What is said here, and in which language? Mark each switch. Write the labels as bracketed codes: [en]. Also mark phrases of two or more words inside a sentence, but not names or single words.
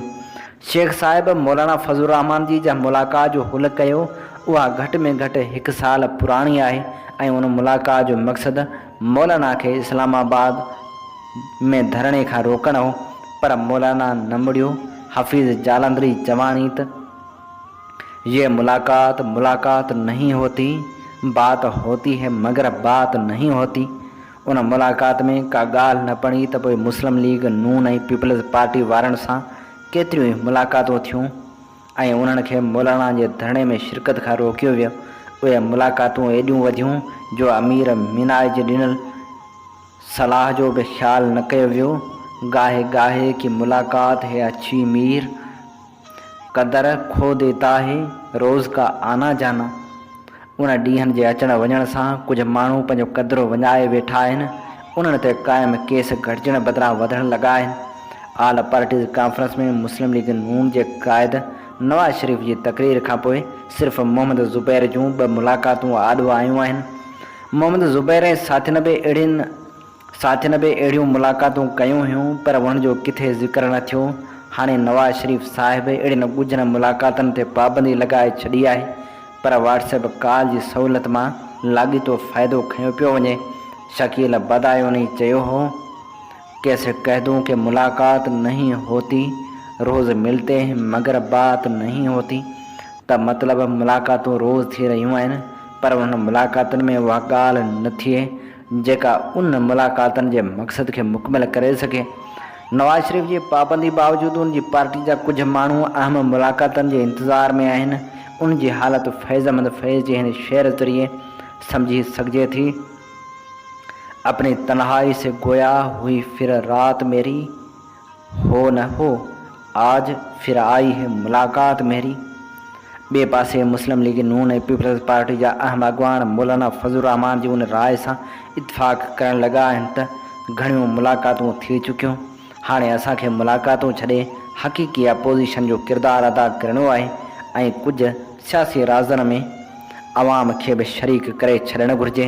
[sd] शेख साहिब मौलाना फज़लुर रहमान जी जा मुलाक़ात जो हुल कयो उहा घटि में घटि 1 साल पुराणी आहे ऐं उन मुलाक़ात जो मक़सदु मौलाना खे इस्लामाबाद में धरणे खां रोकणु हो, पर मौलाना न मुड़ियो। [ur] हफ़ीज़ जालंधरी [sd] जवानी त [ur] یہ ملاقات نہیں ہوتی، بات ہوتی ہے مگر بات نہیں ہوتی. [sd] उन मुलाक़ात में का ॻाल्हि न पड़ी त पोइ मुस्लिम लीग नून ऐं पीपल्स पार्टी वारनि सां केतिरियूं ई मुलाक़ातूं थियूं ऐं उन्हनि खे मौलाना जे धरणे में शिरकत खां रोकियो वियो। उहे मुलाक़ातूं एॾियूं वधियूं जो अमीर मीनाज जे ॾिनल सलाह जो बि ख़्यालु न कयो वियो। [ur] گاہے گاہے کی ملاقات ہے اچھی میر، قدر کھو دیتا ہے روز کا آنا جانا. [sd] उन ॾींहंनि जे अचण वञण सां कुझु माण्हू पंहिंजो क़दुरु वञाए वेठा आहिनि। उन्हनि ते क़ाइमु केस घटिजण बदिरां वधण लॻा आहिनि। आल पार्टीज़ कॉन्फ्रेंस में मुस्लिम लीग नून जे क़ाइद नवाज़ शरीफ़ जी तक़रीर खां पोइ सिर्फ़ु मोहम्मद ज़ुबैर जूं 2 मुलाक़ातूं आॾो आयूं आहिनि। मोहम्मद ज़ुबैर ऐं साथियुनि बि अहिड़ियूं मुलाक़ातूं कयूं हुयूं, पर उन्हनि जो किथे ज़िक्र न थियो। हाणे नवाज़ शरीफ़ साहिब अहिड़ियुनि ॻुझनि मुलाक़ातुनि ते पाबंदी लॻाए छॾी आहे, पर व्हाट्सएप कॉल जी सहूलियत मां लाॻीतो फ़ाइदो खयो पियो वञे। [ur] शकील बदायूनी [sd] चयो हो, [ur] کیسے کہہ دوں کہ ملاقات نہیں ہوتی، روز ملتے ہیں مگر بات نہیں ہوتی. [sd] त मतिलबु मुलाक़ातूं रोज़ थी रहियूं आहिनि, पर उन मुलाक़ातुनि में उहा ॻाल्हि न थिए जेका उन मुलाक़ातुनि जे मक़सद खे मुकमल करे सघे। नवाज़ शरीफ़ जी पाबंदी बावजूदि उनजी पार्टी जा कुझु माण्हू अहम मुलाक़ातुनि जे इंतज़ार में आहिनि। उन जी हालत फैज़ फैज़ जे हिन शेर ज़रिए समझी सघिजे थी। [ur] اپنی تنہائی سے گویا ہوئی پھر رات میری، ہو نہ ہو آج پھر آئی ہے ملاقات میری. [sd] ॿिए पासे मुस्लिम लीग नून ऐं पीपल्स पार्टी जा अहम अॻवान मौलाना फज़लुर रहमान जी उन राय सां इतफ़ाक़ करण लॻा आहिनि त घणियूं मुलाक़ातूं थी चुकियूं। हाणे असांखे मुलाक़ातूं छॾे हक़ीक़ी अपोज़िशन जो किरदारु अदा करिणो आहे ऐं कुझु सियासी राज़नि में अवाम खे बि शरीक करे छॾणु घुरिजे।